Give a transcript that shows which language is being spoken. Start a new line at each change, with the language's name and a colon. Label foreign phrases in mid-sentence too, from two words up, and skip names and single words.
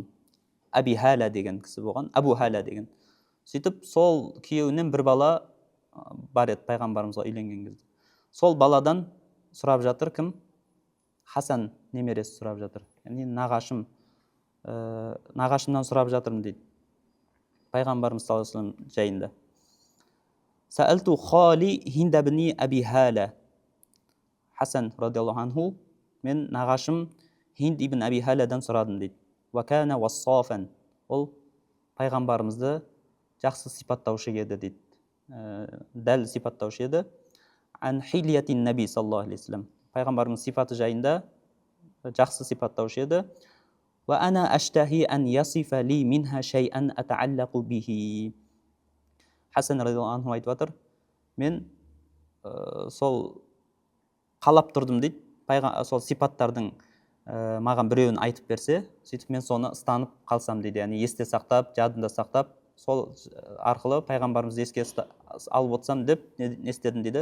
Kazakh: Аби Халя деген кісі болған, Абу Халя деген. Сөйтіп сол күйеуінен бір бала бар еді пайғамбарымызға үйленген кезде. Сол баладан сұрап жатыр кім? Хасан немересі сұрап жатыр. Яғни нағашымнан сұрап жатырмын дейді. Пайғамбарымыз
Arabic: صلى الله عليه وسلم
Kazakh: жайында.
Arabic: سألت خالي هند بن أبي هالة. حسن رضي الله عنه,
Kazakh: мен нағашым Хинд ибн Аби Халядан сұрадым дейді.
Arabic: وكان وصافا.
Kazakh: Ол пайғамбарымызды жақсы сипаттаушы еді дейді. Дәл сипаттаушы еді.
Arabic: عن حلية النبي صلى الله عليه وسلم.
Kazakh: Пайғамбарымыз сипаты жайында жақсы сипаттаушы еді.
Arabic: وأنا أشتهي أن يصف لي منها شيئا أتعلق به.
Kazakh: Хасан
Arabic: رضي الله عنه
Kazakh: айтып жатыр, мен сол қалап тұрдым дейді. Сол сипаттардың маған біреуін айтып берсе, сөйтіп мен соны ұстанып қалсам дейді. Яғни есте сақтап, жадында сақтап, сол арқылы пайғамбарымызды еске алып отырсам деп не істедім дейді?